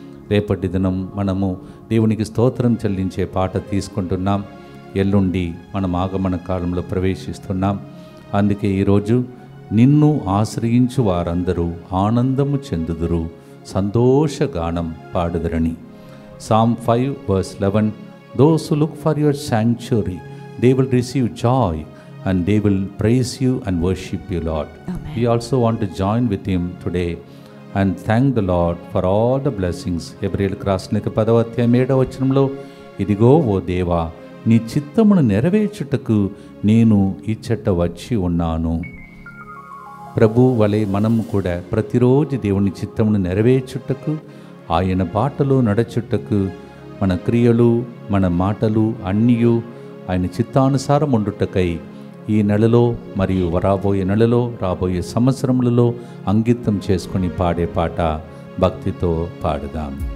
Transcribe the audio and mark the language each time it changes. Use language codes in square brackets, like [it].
[te] రేపటి దినం మనము దేవునికి స్తోత్రం చెల్లించే పాట తీసుకుంటున్నాం. ఎల్లుండి మనం ఆగమన కాలంలో ప్రవేశిస్తున్నాం. అందుకే ఈరోజు నిన్ను ఆశ్రయించు వారందరూ ఆనందము చెందుదురు, సంతోషగానం పాడుదరని. [en] Psalm 5:11. Those who look for your sanctuary, they will receive joy and they will praise you and worship you, Lord. Amen. We also want to join with him today and thank the Lord for all the blessings. [te] హెబ్రీయులకు రాసిన 10:7 ఇదిగో ఓ దేవా, నీ చిత్తమును నెరవేర్చుటకు నేను ఇచ్చట వచ్చి ఉన్నాను. ప్రభు వలె మనము కూడా ప్రతిరోజు దేవుని చిత్తమును నెరవేర్చుటకు, ఆయన బాటలో నడచుటకు, మన క్రియలు మన మాటలు అన్నీ ఆయన చిత్తానుసారం ఉండుటకై ఈ నెలలో మరియు రాబోయే నెలలో, రాబోయే సంవత్సరములలో అంకితం చేసుకొని పాడే పాట భక్తితో పాడుదాం.